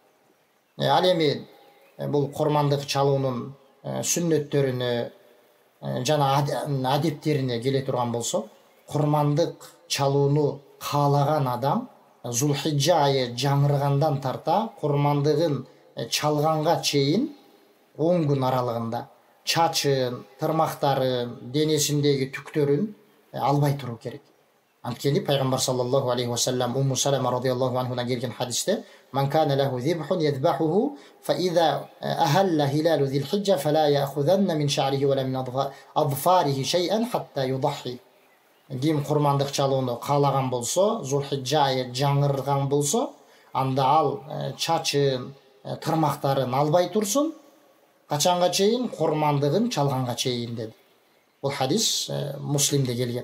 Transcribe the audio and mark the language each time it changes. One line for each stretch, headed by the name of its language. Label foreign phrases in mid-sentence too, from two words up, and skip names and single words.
Kyrgyz: Ал эми бул құрмандык чалуунун сүннөттөрүнө жана адептерине келе турган болсо, құрмандык чалууну каалаган адам Зулхиджа айы жаңыргандан тарта құрмандыгын чалганга чейин 10 күн аралыгында чачын, тырмактарын, денесиндеги түктөрүн албай туруу керек. Анткени пайгамбар
Arabic: صلى الله عليه وسلم
Kyrgyz: Умму Салама
Arabic: رضي الله عنها
Kyrgyz: келген хадисте:
Arabic: "من كان له ذبح يذبحه فإذا أهل هلال ذي الحجة فلا يأخذن من شعره ولا من أظفاره شيئا حتى يضحي."
Kyrgyz: Ким құрмандык чалууну каалаган болсо, Зулхиджа айы жаңырган болсо, анда ал чачын, тырмактарын албай турсун, качанга чейин? Құрмандыгын чалганга чейин деди. Бул хадис Муслимде келген.